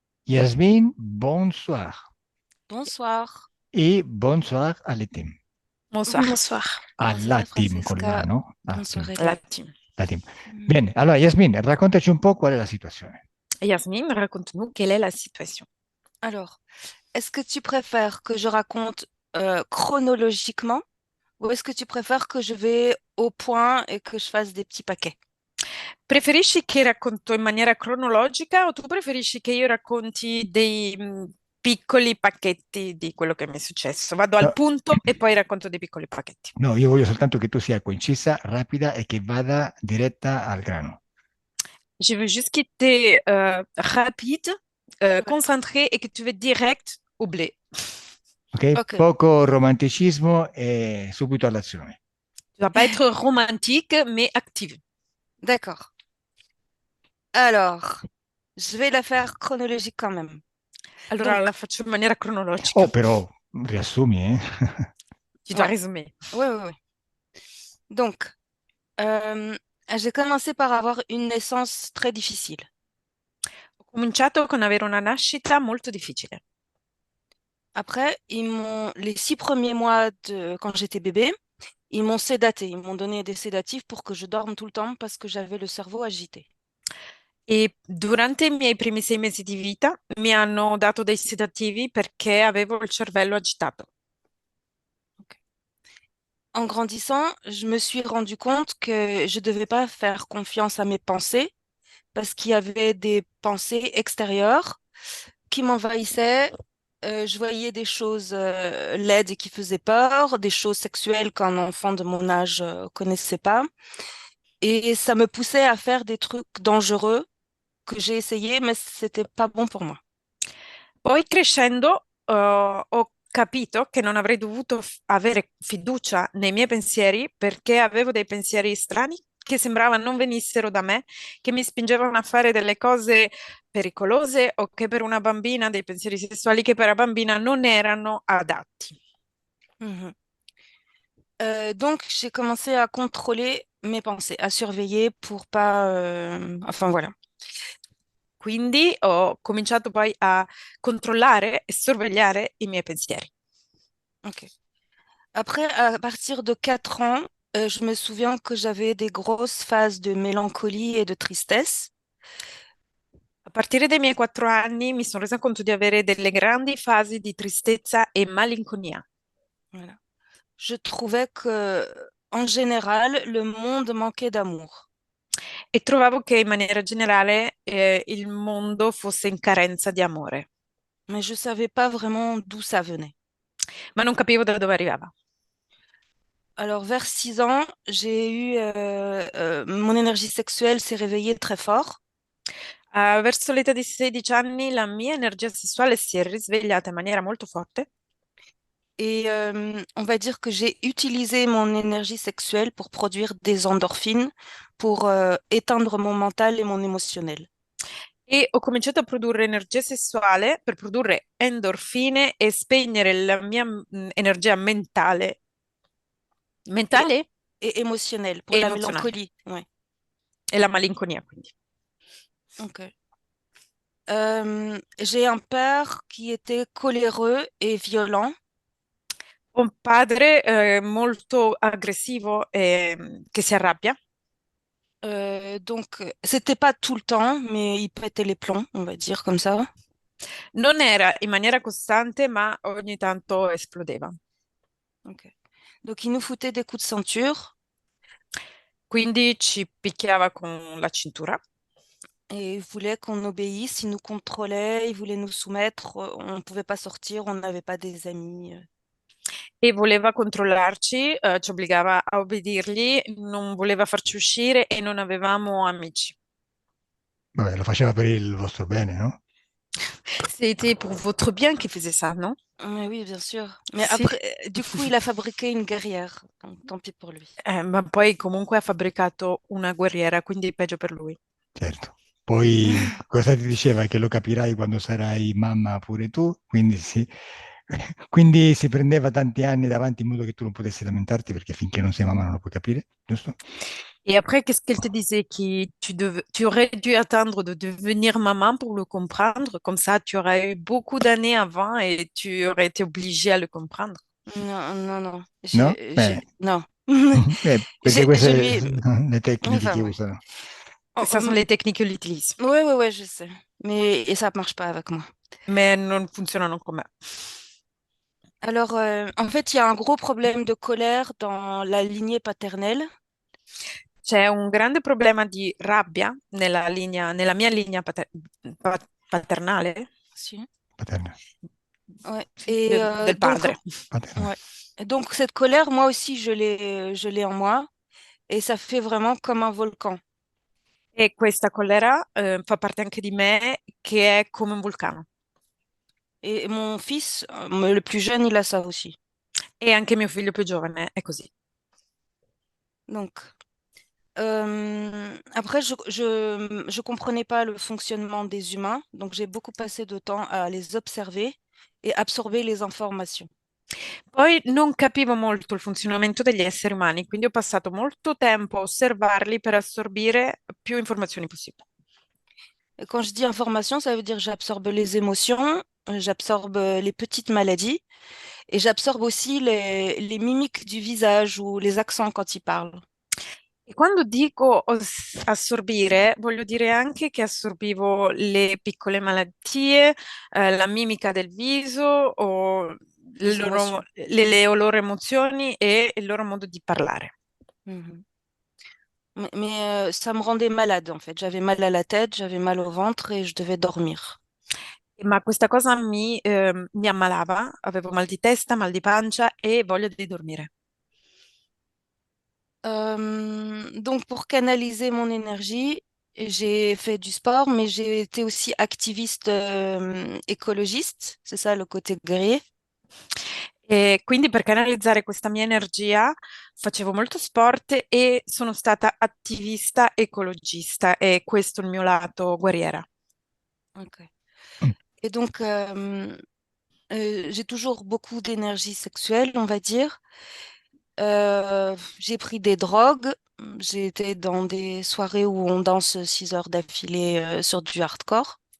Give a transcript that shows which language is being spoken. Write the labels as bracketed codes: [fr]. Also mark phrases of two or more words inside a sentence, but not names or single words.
[fr] Yasmine, bonsoir. Bonsoir. [it] E bonsoir alle team. [fr] Bonsoir. Bonsoir. [it] Alla [fr] Bonsoir, [it] team con la, Francesca. no? Ah, team. [fr] Bonsoir, La Elia. team. La team. Mm. [it] Bene, allora Yasmine, raccontaci un po' qual è la situazione. [fr] Yasmine, raconte-nous quelle est la situation. Alors, est-ce que tu préfères que je raconte chronologiquement ou est-ce que tu préfères que je vais au point et que je fasse des petits paquets? [it] Preferisci che racconto in maniera cronologica o tu preferisci che io racconti dei piccoli pacchetti di quello che mi è successo? Vado al No, punto e poi racconto dei piccoli pacchetti. no, io voglio soltanto che tu sia concisa, rapida e che vada diretta al grano. [fr] Je veux juste que tu es rapide, Ouais. concentré et que tu vas direct au blé. Ok? Ok, [it] Poco romanticismo e subito all'azione. [fr] Tu vas pas être romantique, mais active. d'accord. Alors, je vais la faire chronologique quand même. [it] Allora [fr] Donc, [it] la faccio in maniera cronologica. Oh, però, riassumi, eh? [fr] Tu dois ouais, résumer. ouais, ouais, ouais. Donc, euh, j'ai commencé par avoir une naissance très difficile. [it] Ho cominciato con avere una nascita molto difficile. [fr] Après, les 6 premiers mois quand j'étais bébé, ils m'ont sédaté. Ils m'ont donné des sédatifs pour que je dorme tout le temps parce que j'avais le cerveau agité. [it] E durante i miei primi 6 mesi di vita mi hanno dato dei sedativi perché avevo il cervello agitato. [fr] Ok. En grandissant, je me suis rendu compte que je ne devais pas faire confiance à mes pensées parce qu'il y avait des pensées extérieures qui m'envahissaient. Je voyais des choses laides et qui faisaient peur, des choses sexuelles qu'un enfant de mon âge connaissait pas. Et ça me poussait à faire des trucs dangereux que j'ai essayé, mais c'était pas bon pour moi. [it] Poi crescendo, ho capito che non avrei dovuto avere fiducia nei miei pensieri perché avevo dei pensieri strani che sembrava non venissero da me, che mi spingevano a fare delle cose pericolose o che per una bambina, dei pensieri sessuali che per una bambina non erano adatti. Mhm. [fr] Donc, j'ai commencé à contrôler mes pensées, à surveiller pour pas... Enfin, voilà. [it] Quindi ho cominciato poi a controllare e sorvegliare i miei pensieri. [fr] Ok. Après, à partir de 4 ans, je me souviens que j'avais des grosses phases de mélancolie et de tristesse. [it] A partire dai miei 4 anni mi sono resa conto di avere delle grandi fasi di tristezza e malinconia [fr] Voilà. Je trouvais que, en général, le monde manquait d'amour. [it] e trovavo che in maniera generale il mondo fosse in carenza di amore, [fr] Mais je savais pas vraiment d'où ça venait. [it] ma non capivo da dove arrivava. [fr] Alors, vers 6 ans, mon énergie sexuelle s'est réveillée très fort. [it] Verso l'età di 16 anni la mia energia sessuale si è risvegliata in maniera molto forte [fr] Et on va dire que j'ai utilisé mon énergie sexuelle pour produire des endorphines, pour éteindre mon mental et mon émotionnel. [it] e ho cominciato a produrre energia sessuale per produrre endorfine e spegnere la mia energia mentale, [fr] Et, [it] mentale [fr] et émotionnel, pour [it] e [fr] la [it] emozionale [fr] mélancolie. Ouais. [it] e la malinconia, quindi. [fr] Ok. J'ai un père qui était coléreux et violent. [it] Un padre molto aggressivo e che si arrabbia. [fr] Donc, c'était pas tout le temps, mais il pétait les plombs, on va dire comme ça. [it] Non era in maniera costante, ma ogni tanto esplodeva. [fr] Ok. Donc, il nous foutait des coups de ceinture [it] Quindi ci picchiava con la cintura [fr] et il voulait qu'on obéisse. Il nous contrôlait, il voulait nous soumettre. On ne pouvait pas sortir, on n'avait pas des amis. [it] e voleva controllarci, ci obbligava a obbedirgli, non voleva farci uscire e non avevamo amici. Vabbè, lo faceva per il vostro bene, no? [fr] C'était pour votre bien qu'il faisait ça, non? Mais oui, bien sûr. Mais [it] Sì. [fr] après, du coup, il a fabriqué une guerrière. Donc, tant pis pour lui. [it] Ma poi comunque ha fabbricato una guerriera, quindi peggio per lui. Certo. Poi cosa ti diceva? Che lo capirai quando sarai mamma pure tu, quindi sì. Quindi si prendeva tanti anni davanti in modo che tu non potessi lamentarti perché finché non sei mamma non lo puoi capire, giusto? [fr] Et après, qu'est-ce qu'elle te disait? Tu aurais dû attendre de devenir maman pour le comprendre. Comme ça, tu aurais eu beaucoup d'années avant et tu aurais été obligée à le comprendre. Non, non, non. [it] No? [fr] Non. [it] Perché [fr] Je [it] queste [fr] lui ai... [it] le tecniche [fr] Enfin, [it] che [fr] ouais. [it] usano. Oh, [fr] Ça sont les techniques qu'elle utilise. ouais, ouais, ouais, je sais. Mais et ça marche pas avec moi. [it] Mais non funzionano con me. [fr] Alors, en fait, il y a un gros problème de colère dans la lignée paternelle. [it] C'è un grande problema di rabbia nella mia linea paternale, Si. Paterna, [fr] Ouais. [it] sì, del [fr] Donc, [it] padre. paterna. [fr] ouais. Et donc, cette colère, moi aussi, je l'ai en moi. Et ça fait vraiment comme un volcan. [it] E questa collera fa parte anche di me, che è come un vulcano. [fr] Et mon fils, le plus jeune, il a ça aussi. [it] E anche mio figlio più giovane è così. [fr] Donc, après, je comprenais pas le fonctionnement des humains. Donc, j'ai beaucoup passé de temps à les observer et absorber les informations. [it] Poi non capivo molto il funzionamento degli esseri umani, quindi ho passato molto tempo a osservarli per assorbire più informazioni possibili. [fr] Et quand je dis information, ça veut dire j'absorbe les émotions, j'absorbe les petites maladies et j'absorbe aussi les mimiques du visage ou les accents quand ils parlent. [it] E quando dico assorbire, voglio dire anche che assorbivo le piccole malattie, la mimica del viso o [fr] Les émotions. [it] le loro emozioni e il loro modo di parlare. Mhm. [fr] Ça me rendait malade en fait. J'avais mal à la tête, j'avais mal au ventre et je devais dormir. [it] Ma questa cosa mi ammalava, avevo mal di testa, mal di pancia e voglia di dormire. [fr] Donc pour canaliser mon énergie, j'ai fait du sport, mais j'ai été aussi activiste écologiste. C'est ça le côté guerrier. [it] E quindi per canalizzare questa mia energia facevo molto sport e sono stata attivista ecologista e questo è il mio lato guerriera. [fr] Ok. Et donc, j'ai toujours beaucoup d'énergie sexuelle, on va dire. J'ai pris des drogues. J'ai été dans des soirées où on danse 6 heures d'affilée sur du hardcore.